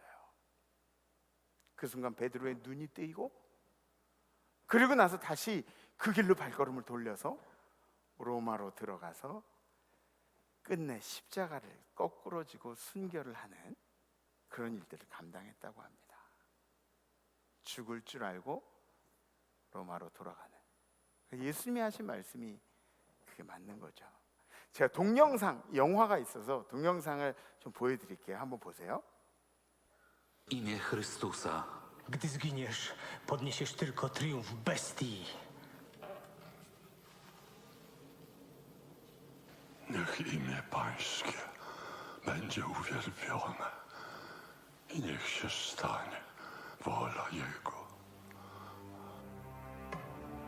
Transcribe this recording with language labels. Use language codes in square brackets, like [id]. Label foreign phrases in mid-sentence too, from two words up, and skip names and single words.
[ko] 그 순간 베드로의 눈이 뜨이고 그리고 나서 다시 그 길로 발걸음을 돌려서 로마로 들어가서 끝내 십자가를 거꾸로 지고 순교를 하는 그런 일들을 감당했다고 합니다. 죽을 줄 알고 로마로 돌아가는 예수님이 하신 말씀이 그게 맞는 거죠. 제가 동영상, 영화가 있어서 동영상을 좀 보여드릴게요. 한번 보세요. [pl] Imię Chrystusa. Gdy zginiesz, podniesiesz tylko triumf bestii. Niech imię Pańskie będzie uwielbione i niech się stanie wola Jego.